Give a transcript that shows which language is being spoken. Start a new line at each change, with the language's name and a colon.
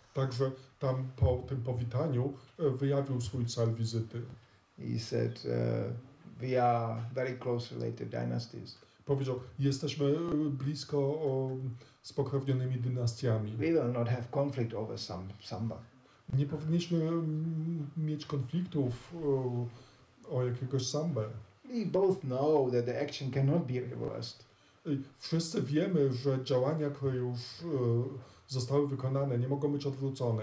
Polish: Także tam po tym powitaniu wyjawił swój cel wizyty.
English: He said, we are very close related dynasties.
Polish: Powiedział, jesteśmy blisko spokrewnionymi dynastiami.
English: We will not have conflict over Samba.
Polish: Nie powinniśmy mieć konfliktów o jakiegoś Sambę.
English: We both know that the action cannot be reversed.
Polish: Wszyscy wiemy, że działania, które już zostały wykonane, nie mogą być odwrócone.